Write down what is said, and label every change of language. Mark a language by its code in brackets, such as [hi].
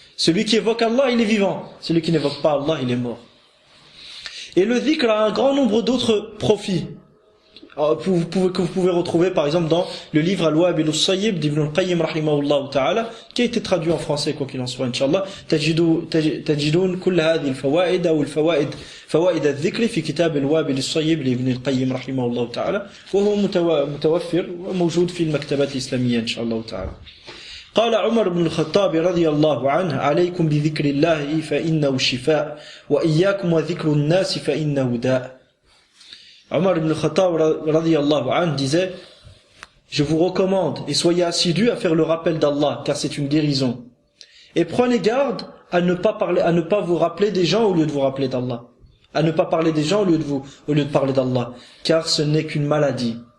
[fr] Celui qui évoque Allah, il est vivant. Celui qui n'évoque pas Allah, il est mort. Et le dhikr a un grand nombre d'autres profits. Que vous pouvez retrouver par exemple dans le livre Al-Wabil al-Sayyib d'Ibn Qayyim rahimahullah ta'ala, qui a été traduit en français quoi qu'il en soit inshallah. [ar] تجدون كل هذه الفوائد أو الفوائد فوائد الذكر في كتاب الوابل الصيب لابن القيم رحمه الله تعالى وهو متوفر وموجود في المكتبات الإسلامية إن شاء الله تعالى. قال عمر بن الخطاب رضي الله عنه عليكم بذكر الله فإنه شفاء وإياكم وذكر الناس فإنه داء. [fr] Omar ibn Khattab radiyallahu anhu disait: je vous recommande et soyez assidus à faire le rappel d'Allah car c'est une guérison. Et prenez garde à ne pas vous rappeler des gens au lieu de vous rappeler d'Allah. À ne pas parler des gens au lieu de parler d'Allah, car ce n'est qu'une maladie.